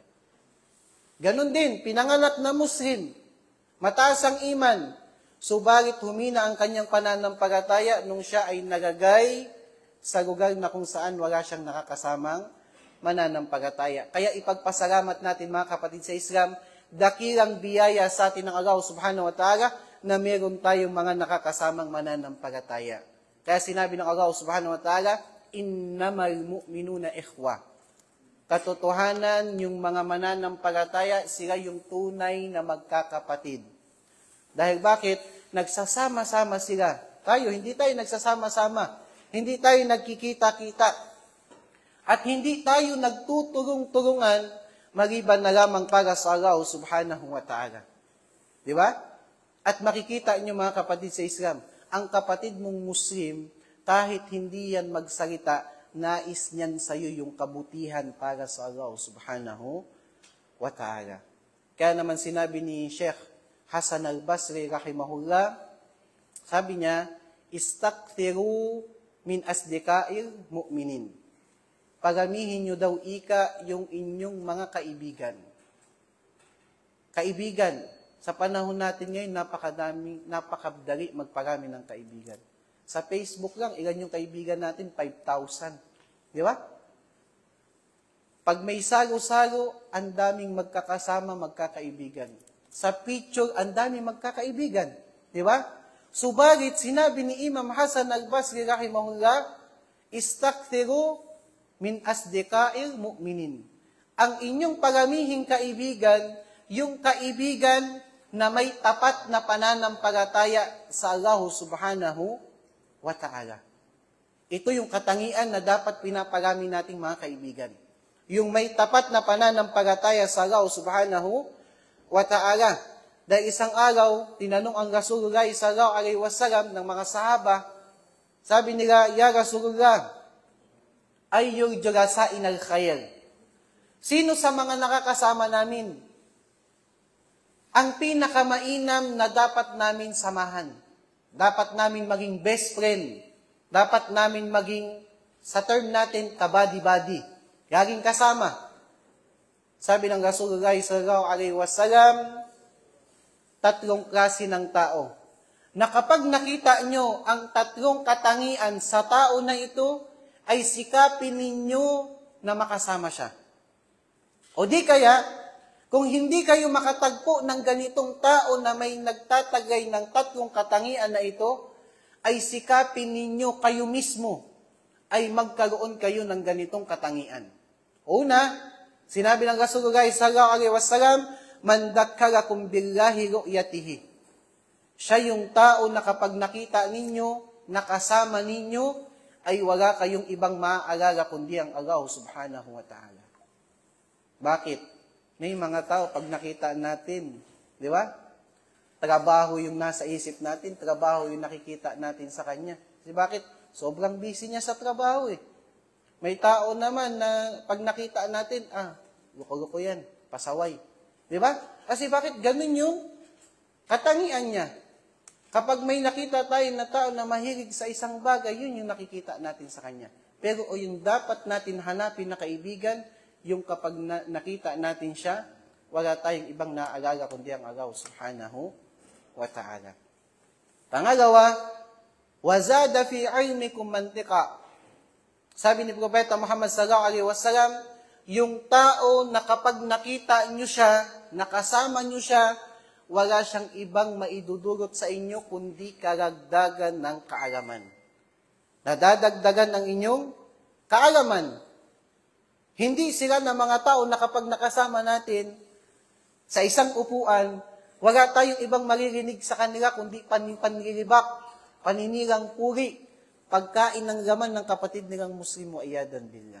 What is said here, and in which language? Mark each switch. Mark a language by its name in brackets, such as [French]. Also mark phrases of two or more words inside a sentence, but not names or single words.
[Filipino] Ganon din, pinanganak na Muslim, mataas ang iman, subalit humina ang kanyang pananampalataya nung siya ay nagagay sa lugar na kung saan wala siyang nakakasamang mananampalataya. Kaya ipagpasalamat natin mga kapatid sa Islam, dakilang biyaya sa atin ng Allah [Arabic] سبحانه وتعالى [Filipino] na meron tayong mga nakakasamang mananampalataya. Kaya sinabi ng Allah [Arabic] سبحانه وتعالى, إنما المؤمنون إخوة. [Filipino] Katotohanan, yung mga mananampalataya, sila yung tunay na magkakapatid. Dahil bakit? Nagsasama-sama sila. Tayo, hindi tayo nagsasama-sama. Hindi tayo nagkikita-kita. At hindi tayo nagtutulong-tulungan maliban na lamang para sa Allah [Arabic] سبحانه وتعالى. [Filipino] Di ba? At makikita niyo mga kapatid sa Islam, ang kapatid mong Muslim, kahit hindi yan magsalita, nais niyan sa iyo yung kabutihan para sa Allah [Arabic] سبحانه وتعالى. [Filipino] Kaya naman sinabi ni Sheikh Hasan al-Basri rahimahullah, sabi niya, [Arabic] استكثروا من أصدقاء المؤمنين. [Filipino] Pagamihin nyo daw ika yung inyong mga kaibigan. Kaibigan, sa panahon natin ngayon, napakadali magparami ng kaibigan. Sa Facebook lang, ilan yung kaibigan natin? 5,000. Di ba? Pag may salo-salo, ang daming magkakasama, magkakaibigan. Sa picture, ang daming magkakaibigan. Di ba? Subalit, sinabi ni Imam Hasan al-Basri rahimahullah, [Arabic] استكثروا من أصدقاء المؤمنين. [Filipino] Ang inyong paramihing kaibigan, yung kaibigan na may tapat na pananampalataya sa Allah [Arabic] سبحانه وتعالى. [Filipino] Ito yung katangian na dapat pinaparami nating mga kaibigan. Yung may tapat na pananampalataya sa Allah [Arabic] سبحانه وتعالى. [Filipino] Dahil isang araw, tinanong ang Rasulullah [Arabic] صلى الله عليه وسلم [Filipino] ng mga sahaba, sabi nila, [Arabic] يا رسول الله، أي الجلساء خير. [Filipino] Sino sa mga nakakasama namin ang pinakamainam na dapat namin samahan? Dapat namin maging [English] best friend. [Filipino] Dapat namin maging, sa term natin, kabadi-badi. Laging kasama. Sabi ng Rasulullah [Arabic] صلى الله عليه وسلم, [Filipino] 3 klase ng tao. Na kapag nakita nyo ang 3 katangian sa tao na ito, ay sikapin ninyo na makasama siya. O di kaya, kung hindi kayo makatagpo ng ganitong tao na may nagtatagay ng 3 katangian na ito, ay sikapin ninyo kayo mismo ay magkaroon kayo ng ganitong katangian. Una, sinabi ng Rasulullah [Arabic] صلى الله عليه وسلم، من ذكّركم بالله رؤيته. [Filipino] Siya yung tao na kapag nakita ninyo, nakasama ninyo, ay wala kayong ibang maaalala kundi ang Allah [Arabic] سبحانه وتعالى. [Filipino] Bakit? May mga tao, pag nakita natin, di ba? Trabaho yung nasa isip natin, trabaho yung nakikita natin sa kanya. Kasi bakit? Sobrang busy niya sa trabaho eh. May tao naman na pag nakita natin, luko-luko yan, pasaway. Di ba? Kasi bakit? Ganun yung katangian niya. Kapag may nakita tayo na tao na mahilig sa isang bagay, yun yung nakikita natin sa kanya. Pero yung dapat natin hanapin na kaibigan, yung kapag nakita natin siya, wala tayong ibang naaalala kundi ang Allah [Arabic] سبحانه وتعالى. Pangalawa, وزاد في علمكم منطقه. [Filipino] Sabi ni Propeta Muhammad [Arabic] صلى الله عليه وسلم, [Filipino] yung tao na kapag nakita nyo siya, nakasama nyo siya, wala siyang ibang maidudulot sa inyo kundi karagdagan ng kaalaman. Nadadagdagan ng inyong kaalaman. Hindi sila na mga tao na kapag nakasama natin sa isang upuan, wala tayong ibang maririnig sa kanila kundi panlilibak, paninirang puri, pagkain ng laman ng kapatid nilang Muslimo, [Arabic] عياذا بالله.